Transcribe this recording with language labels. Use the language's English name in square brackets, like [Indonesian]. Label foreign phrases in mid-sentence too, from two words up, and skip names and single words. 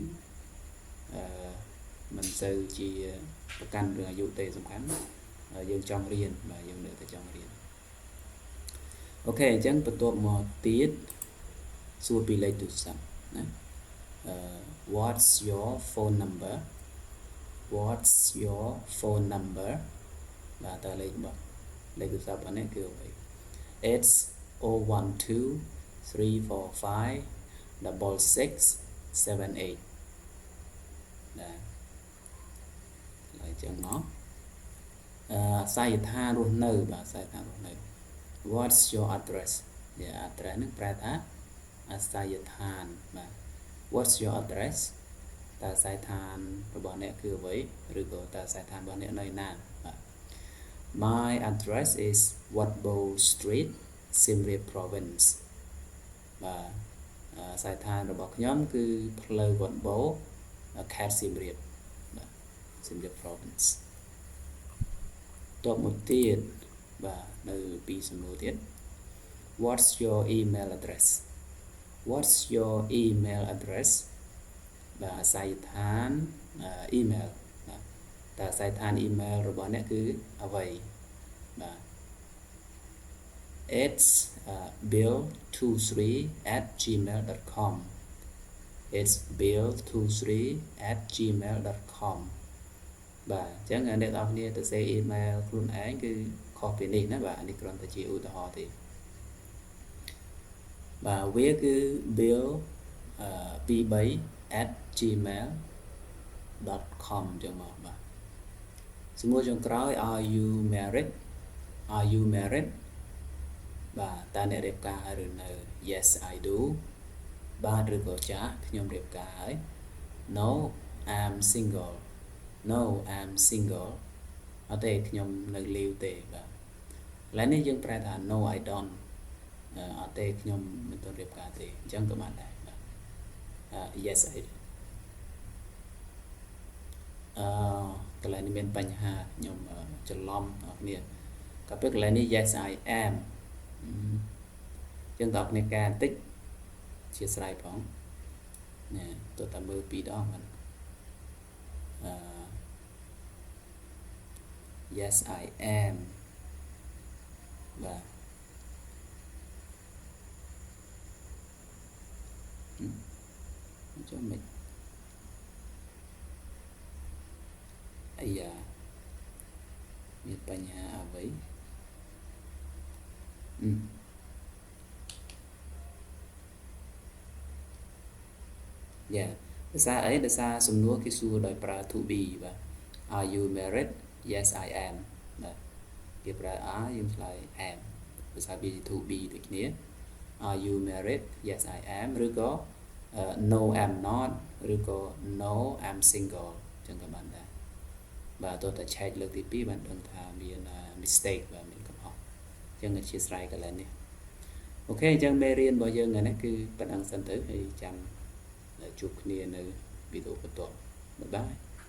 [Khmer] មិនសូវជាប្រកាន់រឿងអាយុទេសំខាន់យើងចង់រៀនបាទយើងនៅតែចង់រៀនអូខេអញ្ចឹងបន្ទាប់មកទៀតសួរពីលេខទូរស័ព្ទណា [English] what's your phone number what's your phone number [Khmer] បាទតើលេខទូរស័ព្ទអានេះគឺអ្វី it's 012 345 6678បាទហើយចឹងមកអាស័យដ្ឋានរស់នៅបាទអាស័យដ្ឋានរស់នៅ [English] what's your address [Khmer] address នឹងប្រែថាអាស័យដ្ឋានបាទ [English] what's your address [Khmer] តើអាស័យដ្ឋានរបស់អ្នកគឺអ្វីឬក៏តើអាស័យដ្ឋានរបស់អ្នកនៅណា [English] បាទ My address is Wat Bo Street Siem Reap Province [Khmer] បាទអាស័យដ្ឋាន របស់ខ្ញុំគឺផ្លូវវត្តបូខេត្តសៀមរាបបាទសៀមរាប Province តបមកទៀតបាទនៅពីសំណួរទៀត [English] What's your email address What's your email address [Khmer] បាទអាស័យដ្ឋាន email បាទតើអាស័យដ្ឋាន email របស់អ្នកគឺអ្វីបាទ [English] it's bill23@gmail.com it's bill23@gmail.com [Khmer] បាទអញ្ចឹងអ្នកនរគ្នាទៅសេ email ខ្លួនឯងគឺខុសពីនេះណាបាទនេះគ្រាន់តែជាឧទាហរណ៍ទេ បាទវាគឺ bill23@gmail.com ចឹងមកបាទសំណួរចុងក្រោយ [English] are you married [Khmer] បាទតើអ្នករៀបការហើយឬនៅ [English] yes I do [Khmer] បាទឬក៏ចាខ្ញុំរៀបការហើយ [English] no I'm single [Khmer] អត់ទេខ្ញុំនៅលីវទេបាទឥឡូវនេះយើងប្រែថា [English] no I don't [Khmer] អត់ទេខ្ញុំមិនទាន់រៀបការទេអញ្ចឹងក៏បានដែរបាទ [English] yes I do [Khmer] កន្លែងនេះមានបញ្ហាខ្ញុំច្រឡំអ្នកគ្នាក៏ពេលកន្លែងនេះ [English] yes I am [Khmer] អញ្ចឹងតើអ្នកកែបន្តិចជាស្រ័យផងណាទោះតែមើល2ដងហ្នឹង [English] yes I am [Khmer] បាទចាំមិនអាយ៉ាមានបញ្ហាអ្វីដោយសារអីដោយ សារសំណួរគេសួរដោយប្រើ [English] to be [Khmer] បាទ [English] Are you married Yes I am [Khmer] បាទគេប្រើ are យើងឆ្លើយ am ដោយសារវាជា [English] to be [Khmer] ដូចគ្នា [English] Are you married Yes I am [Khmer] ឬក៏ [English] No I'm not [Khmer] ឬក៏ [English] No I'm single [Khmer] អញ្ចឹងក៏បានដែរបាទតោះតែ check លើកទី2បានដឹងថាមាន mistake បាទមានកំហុសអញ្ចឹងជាស្រ័យកន្លែងនេះអូខេអញ្ចឹងមេរៀនរបស់យើងថ្ងៃនេះគឺប៉ុណ្្នឹងសិនទៅហើយចាំជួបគ្នានៅវីដេអូបន្ទាប់បាយបាយ